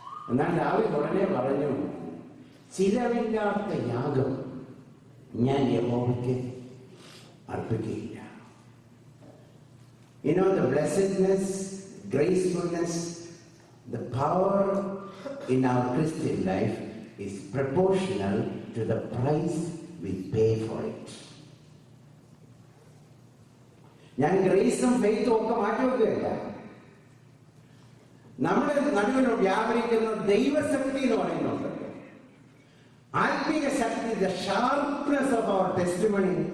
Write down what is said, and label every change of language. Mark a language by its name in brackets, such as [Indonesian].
[Malayalam] എന്നാൽ ദാവീദ് ഉടനെ പറഞ്ഞു, ചിലവില്ലാത്ത യാഗം ഞാൻ യഹോവയ്ക്ക് അർപ്പിക്കുകയില്ല. [English] You know, the blessedness, gracefulness, the power in our Christian life is proportional to the price we pay for it. [Malayalam] ഞാൻ ഗ്രേസും ഫെയ്ത്തും ഒക്കെ മാറ്റിവെക്കുകയല്ല. നമ്മുടെ നടുവിൽ വ്യാപരിക്കുന്ന ദൈവശക്തി എന്ന് പറയുന്നുണ്ട്. ആത്മീയ ശക്തി, [English] The sharpness of our testimony.